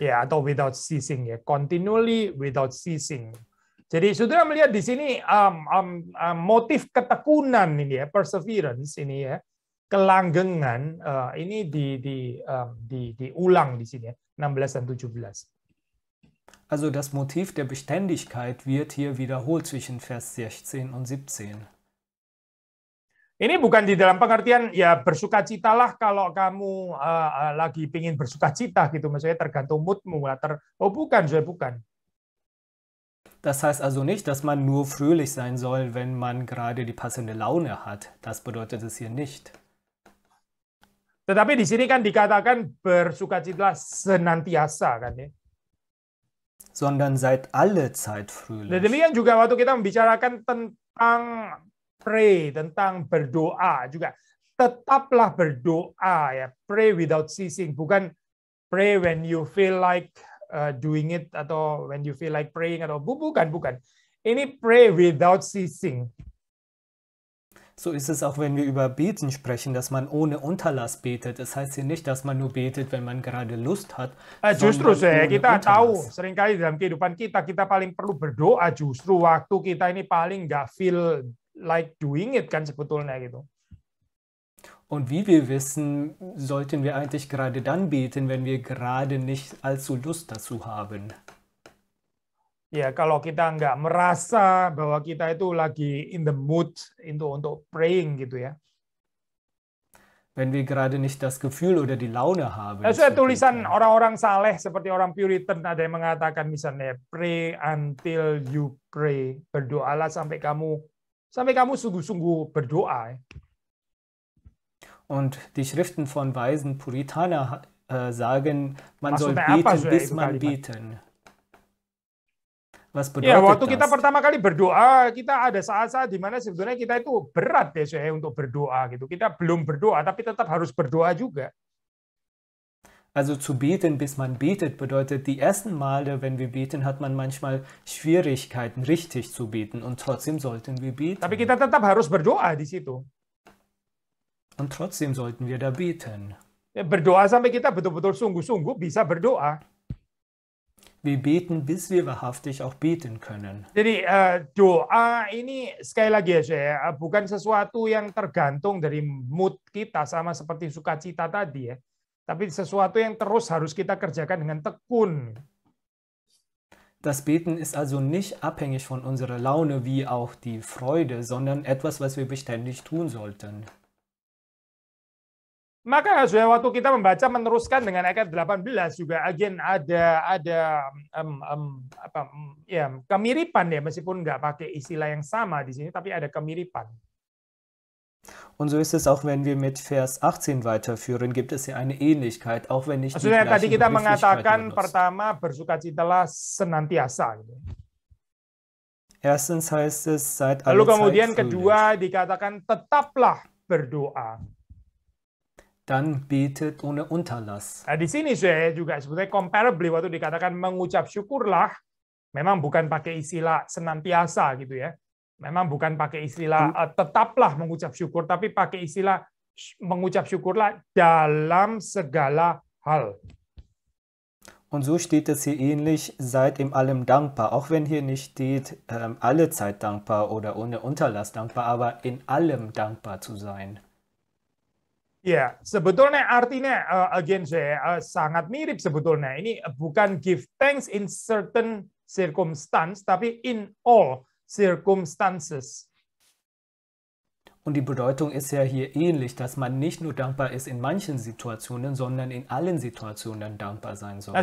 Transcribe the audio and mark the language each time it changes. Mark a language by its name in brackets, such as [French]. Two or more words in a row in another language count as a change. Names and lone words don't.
[Indonesian] Ya, atau [English] without ceasing ya, continually without ceasing. [Indonesian] Jadi saudara melihat di sini motif ketekunan ini ya, perseverance ini ya, kelanggengan ini diulang di sini ya, 16 dan 17. [German] Also das Motiv der Beständigkeit wird hier wiederholt zwischen Vers 16 und 17. [Indonesian] Ini bukan di dalam pengertian ya bersukacitalah kalau kamu lagi pingin bersukacita gitu, maksudnya tergantung moodmu. Bukan, bukan. [German] Das heißt also nicht, dass man nur fröhlich sein soll, wenn man gerade die passende Laune hat. Das bedeutet es hier nicht. [Indonesian] Tetapi di sini kan dikatakan bersukacitalah senantiasa kan ya. [German] Sondern seid alle Zeit fröhlich. [Indonesian] Dan demikian juga waktu kita membicarakan tentang pray, tentang berdoa juga, tetaplah berdoa ya, [English] pray without ceasing, bukan pray when you feel like doing it atau when you feel like praying [Indonesian] atau bukan. [English] Ini pray without ceasing. [German] So ist es auch, wenn wir über Beten sprechen, dass man ohne Unterlass betet. Es heißt hier nicht, dass man nur betet, wenn man gerade Lust hat. [Indonesian] Justru kita tahu seringkali dalam kehidupan kita paling perlu berdoa justru waktu kita ini paling nggak [English] feel like doing it [Indonesian] kan sebetulnya gitu. [German] Und wie wir wissen, sollten wir eigentlich gerade dann beten, wenn wir gerade nicht allzu Lust dazu haben. [Indonesian] Ya, kalau kita nggak merasa bahwa kita itu lagi [English] in the mood [Indonesian] untuk praying gitu ya. [German] Wenn wir gerade nicht das Gefühl oder die Laune haben. [Indonesian] Saya tulisan orang-orang saleh seperti orang Puritan ada yang mengatakan misalnya [English] pray until you pray, [Indonesian] berdoalah sampai kamu sungguh-sungguh berdoa. [German] Und die Schriften von weisen Puritaner sagen, man soll [Indonesian] Maksudnya [German] beten, [Indonesian] apa, [German] bis man [Indonesian] kalimat? [German] beten. Was bedeutet [Indonesian] Ya, waktu [German] das? [Indonesian] kita pertama kali berdoa, kita ada saat-saat di mana sebetulnya kita itu berat ya saya untuk berdoa gitu. Kita belum berdoa, tapi tetap harus berdoa juga. [German] Also zu beten, bis man betet, bedeutet, die ersten Male, wenn wir beten, hat man manchmal Schwierigkeiten, richtig zu beten. Und trotzdem sollten wir beten. [Indonesian] Tapi kita tetap harus berdoa di situ. [German] Und trotzdem sollten wir da beten. [Indonesian] Ya, berdoa sampai kita betul-betul sungguh-sungguh bisa berdoa. [German] Wir beten, bis wir wahrhaftig auch beten können. [Indonesian] Jadi doa ini sekali lagi ya saya, bukan sesuatu yang tergantung dari mood kita sama seperti sukacita tadi ya. tapi sesuatu yang terus harus kita kerjakan dengan tekun. [German] Das Beten ist also nicht abhängig von unserer Laune wie auch die Freude, sondern etwas, was wir beständig tun sollten. [Indonesian] Maka waktu kita membaca meneruskan dengan ayat 18 juga ada kemiripan ya, meskipun nggak pakai istilah yang sama di sini, tapi ada kemiripan. [German] Und so ist es auch, wenn wir mit Vers 18 weiterführen, gibt es hier eine Ähnlichkeit, auch wenn nicht die [Indonesian] Maksudnya tadi [German] gleichen [Indonesian] kita [German] Begrifflichkeiten [Indonesian] mengatakan [German] benutzt. [Indonesian] pertama bersukacitalah senantiasa. Gitu. [German] Erstens heißt es, seid alle [Indonesian] Lalu [German] Zeit [Indonesian] kemudian [German] fröhlich. [Indonesian] kedua dikatakan tetaplah berdoa. [German] Dann betet ohne Unterlass. [Indonesian] Nah, di sini saya juga sebetulnya comparably waktu dikatakan mengucap syukurlah, memang bukan pakai istilah senantiasa gitu ya. Memang bukan pakai istilah tetaplah mengucap syukur, tapi pakai istilah mengucap syukurlah dalam segala hal. [German] Und so steht es hier ähnlich, seid in allem dankbar. Auch wenn hier nicht steht, alle Zeit dankbar oder ohne Unterlass dankbar, aber in allem dankbar zu sein. [Indonesian] Ya, sebetulnya artinya again saya sangat mirip sebetulnya. Ini bukan [English] give thanks in certain circumstance, tapi in all circumstances. [German] Und die Bedeutung ist ja hier ähnlich, dass man nicht nur dankbar ist in manchen Situationen, sondern in allen Situationen dankbar sein soll.